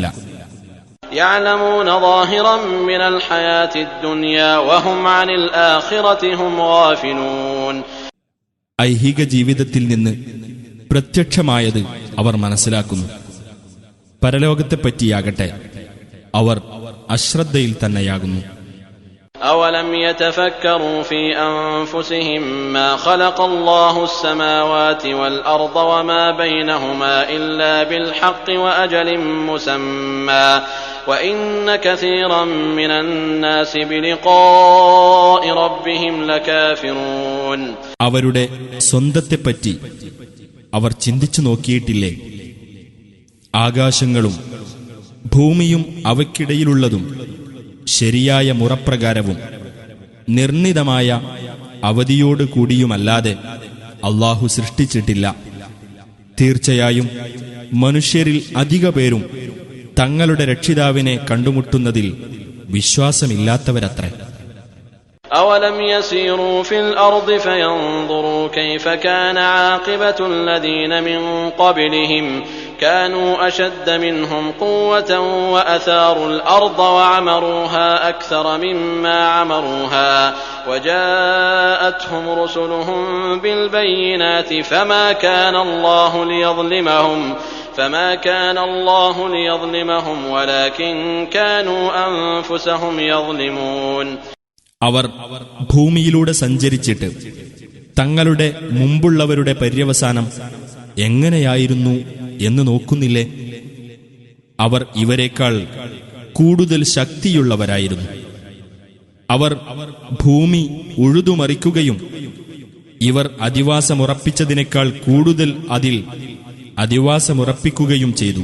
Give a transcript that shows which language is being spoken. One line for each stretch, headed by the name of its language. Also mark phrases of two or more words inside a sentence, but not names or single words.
Arabic: يعلمون ظاهرا من الحياة الدنيا وهم عن الآخرة هم غافلون.
Malayalam: ഐഹിക ജീവിതത്തിൽ നിന്ന് പ്രത്യക്ഷമായത് അവർ മനസ്സിലാക്കുന്നു. പരലോകത്തെപ്പറ്റിയാകട്ടെ അവർ അശ്രദ്ധയിൽ തന്നെയാകുന്നു.
Arabic: أولم يتفكروا في أنفسهم ما خلق الله السماوات والأرض وما بينهما إلا بالحق وأجل مسمى وإن كثيرا من الناس بلقاء ربهم لكافرون.
Malayalam: അവരുടെ സ്വന്തത്തെപ്പറ്റി അവർ ചിന്തിച്ചു നോക്കിയിട്ടില്ലേ? ആകാശങ്ങളും ഭൂമിയും അവയ്ക്കിടയിലുള്ളതും ശരിയായ മുറപ്രകാരവും നിർണിതമായ അവധിയോടുകൂടിയുമല്ലാതെ അല്ലാഹു സൃഷ്ടിച്ചിട്ടില്ല. തീർച്ചയായും മനുഷ്യരിൽ അധിക പേരും തങ്ങളുടെ രക്ഷിതാവിനെ കണ്ടുമുട്ടുന്നതിൽ വിശ്വാസമില്ലാത്തവരത്രേ.
Arabic: أولم يسيروا في الأرض فينظروا كيف كان عاقبة الذين من قبلهم كانوا أشد منهم قوة وأثاروا الأرض وعمروها أكثر مما عمروها وجاءتهم رسلهم بالبينات فما كان الله ليظلمهم ولكن كانوا أنفسهم يظلمون.
Malayalam: അവർ ഭൂമിയിലൂടെ സഞ്ചരിച്ചിട്ട് തങ്ങളുടെ മുമ്പുള്ളവരുടെ പര്യവസാനം എങ്ങനെയായിരുന്നു എന്ന് നോക്കുന്നില്ലേ? അവർ ഇവരെക്കാൾ കൂടുതൽ ശക്തിയുള്ളവരായിരുന്നു. അവർ ഭൂമി ഉഴുതുമറിക്കുകയും ഇവർ അധിവാസമുറപ്പിച്ചതിനേക്കാൾ കൂടുതൽ അതിൽ അധിവാസമുറപ്പിക്കുകയും ചെയ്തു.